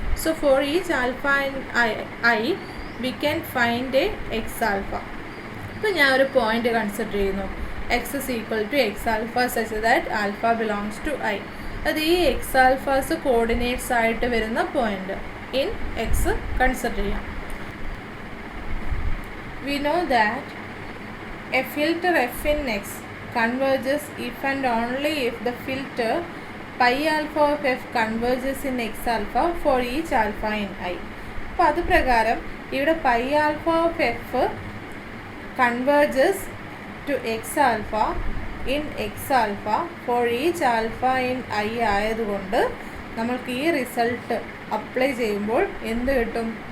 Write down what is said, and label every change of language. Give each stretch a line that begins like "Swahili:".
English: So for each alpha in I we can find a x alpha.
Malayalam: ഇപ്പോൾ ഞാൻ ഒരു point consider ചെയ്യുന്നു,
English: X is equal to x alpha such that alpha belongs to I.
Malayalam: അത് ഈ X alphas coordinates ആയിട്ട് വരുന്ന point in X consider ചെയ്യാം.
English: We know that a filter f in x converges if and only if the filter pi alpha of f converges in x alpha for each alpha in I.
Malayalam: അപ്പോൾ അത് പ്രകാരം ഇവിടെ
English: pi alpha of f converges to x alpha in x alpha for each alpha in I
Malayalam: ആയതുകൊണ്ട് നമ്മൾക്ക് ഈ result apply ചെയ്യുമ്പോൾ എന്ത് കിട്ടും?